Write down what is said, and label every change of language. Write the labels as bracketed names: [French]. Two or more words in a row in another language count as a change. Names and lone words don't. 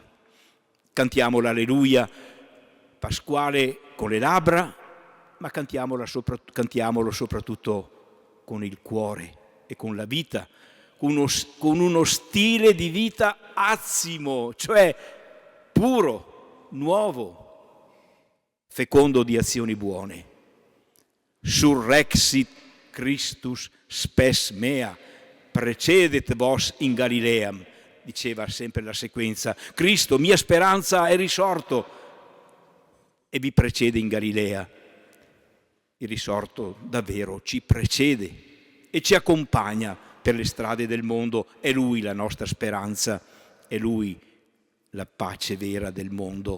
[Italian] Cantiamo l'Alleluia pasquale con le labbra, ma cantiamolo soprattutto con il cuore e con la vita, con uno stile di vita azimo, cioè puro, nuovo, fecondo di azioni buone. [Latin] Surrexit Christus spes mea, precedet vos in Galileam, [Italian] diceva sempre la sequenza. Cristo, mia speranza, è risorto e vi precede in Galilea. Il risorto davvero ci precede e ci accompagna per le strade del mondo. È Lui la nostra speranza, è Lui la pace vera del mondo.